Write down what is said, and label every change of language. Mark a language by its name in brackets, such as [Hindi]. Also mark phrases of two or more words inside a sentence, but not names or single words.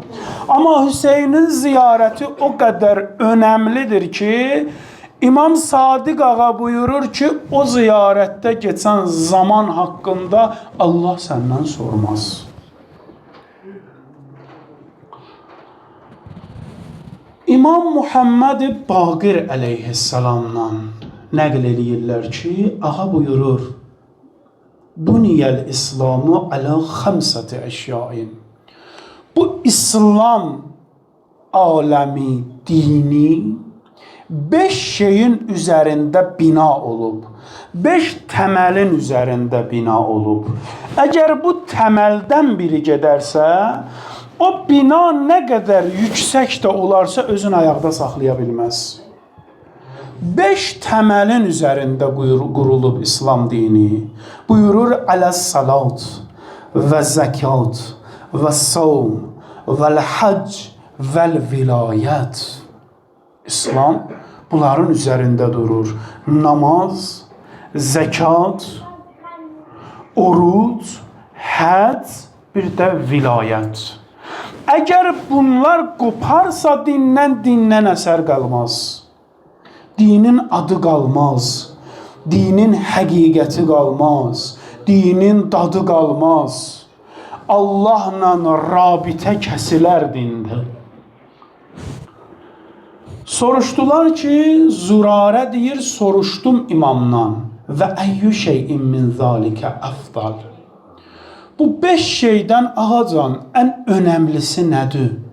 [Azerbaijani] Amma Hüseynin ziyarəti o qədər önəmlidir ki, İmam Sadiq ağa buyurur ki, o ziyarətdə geçən zaman haqqında Allah səndən sormaz. İmam Muhammed Baqir əleyhissalamdan nəql eləyirlər ki, ağa buyurur, [Arabic] بني الإسلام على خمسة أشياء. [Turkish] Bu İslam alemi, dini 5 şeyin üzerinde bina olup, 5 temelin üzerinde bina olup, eğer bu temelden biri giderse, o bina ne kadar yüksek de olarsa özünü ayakta saxlayabilmez. 5 temelin üzerinde kurulub İslam dini. [Arabic] Buyurur على الصلاة والزكاة والصوم والحج والولاية. [Turkish] İslam bunların üzerinde durur. Namaz, zekat, oruç, hac, bir de vilayət. Eğer bunlar koparsa dindən eser kalmaz. Dinin adı kalmaz. Dinin həqiqəti kalmaz. Dinin dadı kalmaz. [Azerbaijani] Allahla rabitə kəsilər dində. Soruşdular ki, Zürarə deyir, soruşdum imamdan [Arabic] وأي شيء من ذلك أفضل. [Azerbaijani] Bu 5 şeydən ağacan ən önəmlisi nədir?